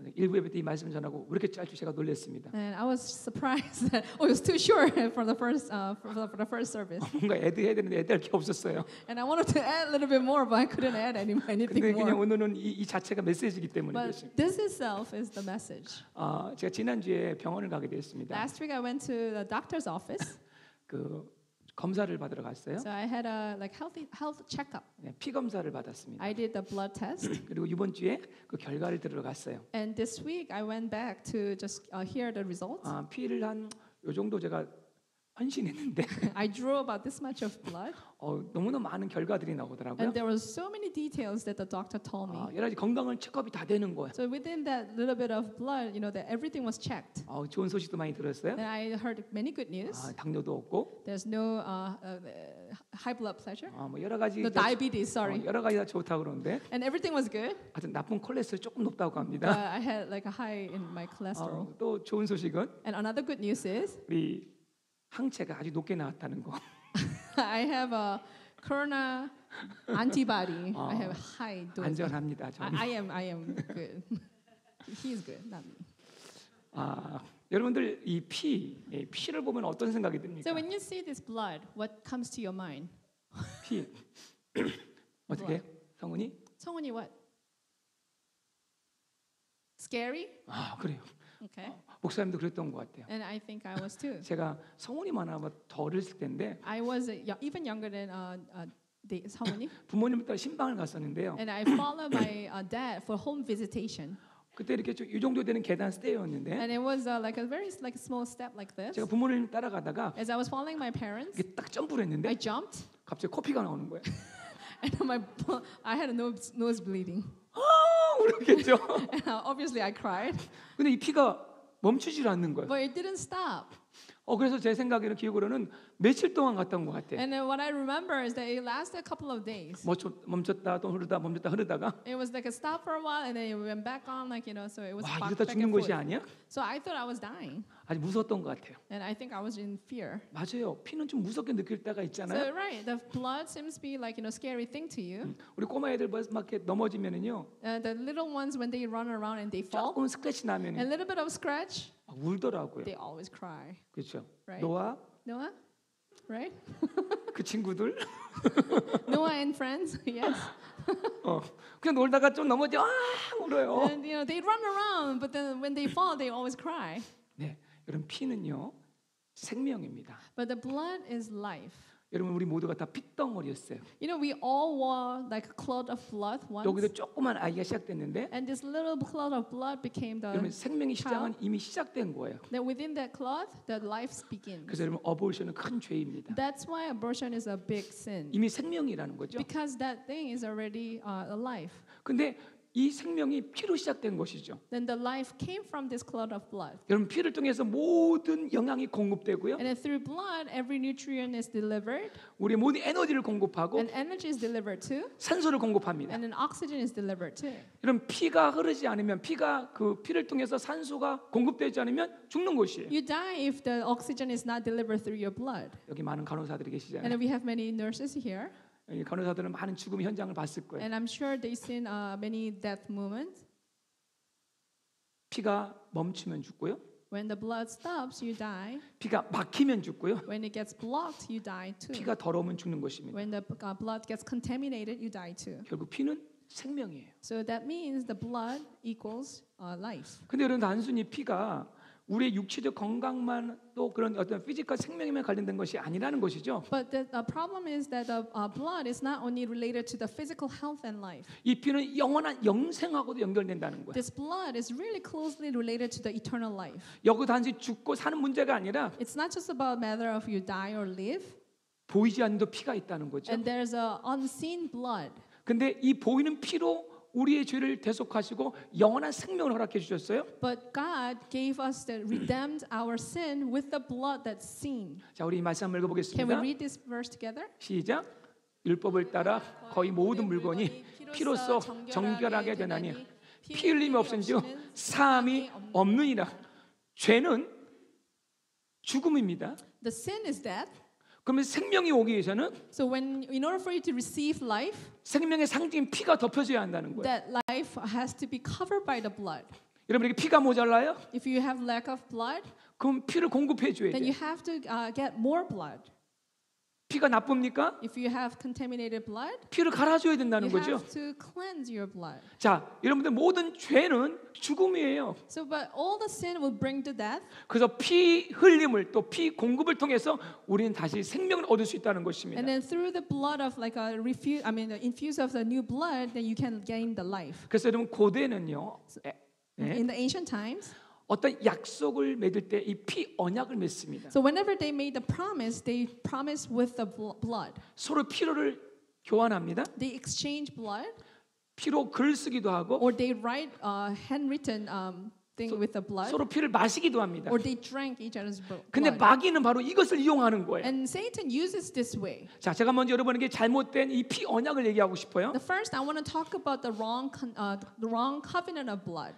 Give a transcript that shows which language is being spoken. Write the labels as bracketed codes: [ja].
[ko] 일부 예배 때 이 말씀 전하고 왜 이렇게 짧지 제가 놀랐습니다. [en] And I was surprised that it was too short for the first service. [ko] 뭔가 애드해야 되는데 애드할 게 없었어요. [en] And I wanted to add a little bit more, but I couldn't add anything [ko] 근데 그냥 [en] more. [ko] 오늘은 이 자체가 메시지이기 때문에 [en] But [ko] 그렇습니다. [en] this itself is the message. [ko] 제가 지난주에 병원을 가게 됐습니다. [en] Last week I went to the doctor's office. [ko] 그 검사를 받으러 갔어요. [en] So I had a health checkup. [ko] 네, 피 검사를 받았습니다. [en] I did the blood test. [ko] 그리고 이번 주에 그 결과를 들으러 갔어요. [en] And this week I went back to just hear the results. [ko] 피를 한 요 정도 제가 헌신했는데 [en] I drew about this much of blood. [ko] 너무나 많은 결과들이 나오더라고요. [en] And there were so many details that the doctor told me. [ko] 여러 가지 건강을 체크업이 다 되는 거예요. [en] So within that little bit of blood, that everything was checked. [ko] 좋은 소식도 많이 들었어요. [en] And I heard many good news. [ko] 당뇨도 없고, [en] There's no high blood pressure. [ko] 뭐 여러 가지 [en] No diabetes, sorry. [ko] 여러 가지 다 좋다고 그러는데, [en] And everything was good. [ko] 하여튼 나쁜 콜레스테롤 조금 높다고 [en] But [ko] 합니다. [en] I had like a high in my cholesterol. [ko] 또 좋은 소식은 [en] And another good news is [ko] 우리 항체가 아주 높게 나왔다는 거. [en] I have a corona antibody. I have high dose. [ko] 안전합니다. 저는. [en] I am good. He is good, not me. [ko] 여러분들 이 피를 보면 어떤 생각이 듭니까? [en] So when you see this blood, what comes to your mind? [ko] 피 어떻게 해요? 성훈이? [en] 성훈이 what? Scary? [ko] 그래요. [en] Okay. [ko] 목사님도 그랬던 것 같아요. [en] And I think I was too. [ko] 제가 성훈이만 아마 더 어렸을 때인데 [en] I was even younger than 성훈이. [ko] 부모님 따라 신방을 갔었는데요. [en] And I followed my dad for home visitation. [ko] 그때 이렇게 이 정도 되는 계단 스테이였는데 [en] And it was like a very small step like this. [ko] 제가 부모님 따라가다가 [en] As I was following my parents, [ko] 이게 딱 점프를 했는데 [en] I jumped, [ko] 갑자기 코피가 나오는 거예요. [en] and I had a nose bleeding. [ko] 그렇겠죠. [en] And obviously I cried, [ko] 근데 이 피가 멈추질 않는 거예요. [en] but it didn't stop. [ko] 그래서 제 생각에는 기억으로는 며칠 동안 갔다 온 것 같아. [en] And then what I remember is that it lasted a couple of days. [ko] 멈췄다 또 흐르다 멈췄다 흐르다가 [en] It was like a stop for a while, and then it went back on, like so it was 와 back [ko] 이러다 [en] and [ko] 죽는 것이 [en] forth. [ko] 아니야? [en] So I thought I was dying, [ko] 아주 무서웠던 것 같아요. [en] and I think I was in fear. [ko] 맞아요. 피는 좀 무섭게 느낄 때가 [en] So [ko] 있잖아요. [en] right, the blood seems to be like scary thing to you. [ko] 우리 꼬마 애들 막 이렇게 넘어지면은요, [en] The little ones when they run around and they fall, [ko] 조금 스크래치 [en] a [ko] 나면 [en] little bit of scratch, [ko] 울더라고요. [en] they always cry. [ko] 그렇죠. [en] Right. [ko] 노아 [en] Noah, right? [ko] 그 친구들 [en] Noah and friends, yes. [ko] 그냥 놀다가 좀 넘어져 울어요. [en] And they run around, but then when they fall, they always cry. [ko] 네, 여러분 피는요 생명입니다. [en] But the blood is life. [ko] 여러분 우리 모두가 다 핏덩어리였어요. [en] We all wore like a cloud of blood once. [ko] 여기서 조그만 아이가 시작됐는데 [en] And this little cloud of blood became [ko] 여러분 [en] the [ko] 생명의 시작은 이미 시작된 거예요. [en] that within that cloud the life begins. [ko] 그래서 여러분 어볼션은 큰 죄입니다. [en] That's why abortion is a big sin. [ko] 이미 생명이라는 거죠. [en] Because that thing is already a life. [ko] 근데 이 생명이 피로 시작된 것이죠. [en] Then the life came from this cloud of blood. [ko] 여러분 피를 통해서 모든 영양이 공급되고요. [en] And then through blood every nutrient is delivered [ko] 우리의 모든 에너지를 공급하고 [en] and energy is delivered too. [ko] 산소를 공급합니다. [en] And then oxygen is delivered too. [ko] 여러분 피가 흐르지 않으면 그 피를 통해서 산소가 공급되지 않으면 죽는 것이에요. [en] You die if the oxygen is not delivered through your blood. [ko] 여기 많은 간호사들이 [en] And [ko] 계시잖아요. [en] then we have many nurses here. [ko] 이 간호사들은 많은 죽음 현장을 봤을 거예요. [en] And I'm sure they've seen many death moments. [ko] 피가 멈추면 죽고요. [en] When the blood stops, you die. [ko] 피가 막히면 죽고요. [en] When it gets blocked, you die too. [ko] 피가 더러우면 죽는 것입니다. [en] When the blood gets contaminated, you die too. [ko] 결국 피는 생명이에요. [en] So that means the blood equals life. [ko] 근데 여러분 단순히 피가 우리의 육체적 건강만 또 그런 어떤 피지컬 생명에만 관련된 것이 아니라는 것이죠. [en] But the problem is that the blood is not only related to the physical health and life. [ko] 이 피는 영원한 영생하고도 연결된다는 거예요. [en] This blood is really closely related to the eternal life. [ko] 여기 단지 죽고 사는 문제가 아니라 [en] It's not just about matter of you die or live. [ko] 보이지 않는 피가 있다는 거죠. [en] And there's a unseen blood. [ko] 근데 이 보이는 피로 우리의 죄를 대속하시고 영원한 생명을 허락해 주셨어요. [en] But God gave us the redeemed our sin with the blood that's seen. [ko] 자, 우리 이 말씀 한번 [en] Can we [ko] 읽어보겠습니다. [en] read this verse together? [ko] 시작. 율법을 따라 거의 모든 물건이 피로써 정결하게 되나니 피 흘림이 없은즉 사함이 없느니라. 죄는 죽음입니다. [en] The sin is death. [ko] 그러면 생명이 오기 위해서는 [en] So in order for you to receive life, [ko] 생명의 상징인 피가 덮여져야 한다는 거예요. [en] that life has to be covered by the blood. [ko] 여러분에게 피가 모자라요? [en] If you have lack of blood, [ko] 그럼 피를 공급해 줘야 [en] then [ko] 돼요. [en] you have to get more blood. [ko] 피가 나쁩니까? [en] If you have contaminated blood, [ko] 피를 갈아줘야 된다는 [en] you [ko] 거죠. [en] have to cleanse your blood. [ko] 자, 여러분들 모든 죄는 죽음이에요. [en] So, but all the sin will bring to death. [ko] 그래서 피 흘림을 또 피 공급을 통해서 우리는 다시 생명을 얻을 수 있다는 것입니다. [en] And then through the blood of like a the infuse of the new blood, then you can gain the life. [ko] 그래서 여러분 고대는요, [en] In the ancient times, [ko] 어떤 약속을 맺을 때 이 피 언약을 맺습니다. [en] so whenever they made the promise, they promised with the blood. [ko] 서로 피로를 교환합니다. [en] They exchange blood, [ko] 피로 글 쓰기도 하고 [en] or they write handwritten thing with the blood, [ko] 서로 피를 마시기도 합니다. [en] or they drank each other's [ko] 근데 [en] blood. [ko] 마귀는 바로 이것을 이용하는 거예요. [en] And Satan uses this way. [ko] 자, 제가 먼저 여러분에게 잘못된 이 피 언약을 얘기하고 싶어요. [en] The first, I want to talk about the wrong covenant of blood.